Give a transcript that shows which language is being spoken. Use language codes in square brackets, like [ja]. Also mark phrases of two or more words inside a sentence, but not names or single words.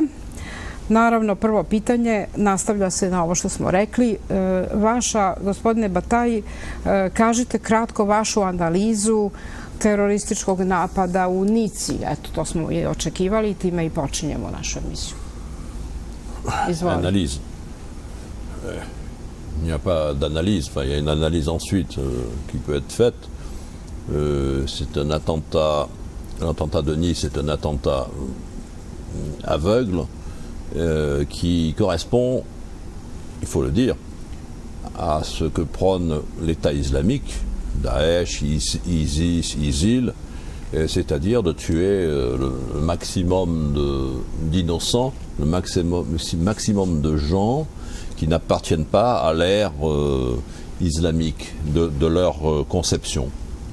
[sr] Naravno, prvo pitanje nastavlja se na ovo što smo rekli. Vaša, gospodine Bataille, kažite kratko vašu analizu terorističkog napada u Nici. Eto, to smo i očekivali i time i počinjemo našu emisiju. Izvolite. [fr] Analyse. Il n'y a pas d'analyse, enfin, il y a une analyse ensuite qui peut être faite. C'est un attentat, l'attentat de Nice est un attentat aveugle qui correspond, il faut le dire, à ce que prône l'État islamique, Daesh, ISIS, ISIL, c'est-à-dire de tuer le maximum d'innocents, le maximum de gens qui n'appartiennent pas à l'ère islamique de leur conception.